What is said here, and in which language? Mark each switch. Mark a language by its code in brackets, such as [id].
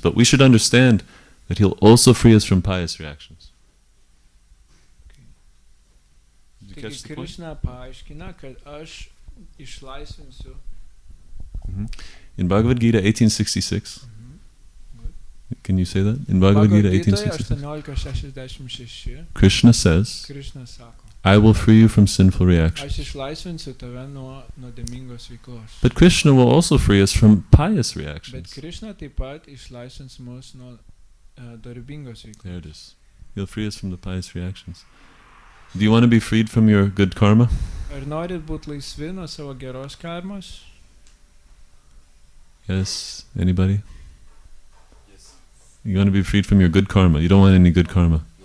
[en] But we should understand that he'll also free us from pious reactions. Did you catch [lt] Taigi [en] the point? [lt] Krishna paaiškina, kad aš išlaisvinsiu. [en] In Bhagavad Gita 1866, can you say that? In Bhagavad Gita 1866, 1866 Krishna says, [lt] Krishna sako, [en] I will free you from sinful reactions. [lt] aš išlaisvinsiu tave nuo nuodėmingos veiklos. [en] But Krishna will also free us from pious [lt] Bet [en] reactions. [lt] Krishna taip pat išlaisvins mus nuo darbingos veiklos. [en] There it is. He'll free us from the pious reactions. Do you want to be freed from your good karma? [lt] Ar norit būti laisvi nuo savo geros karmos? [en] Yes? Anybody? Yes. You want to be freed from your good karma. You don't want any good karma.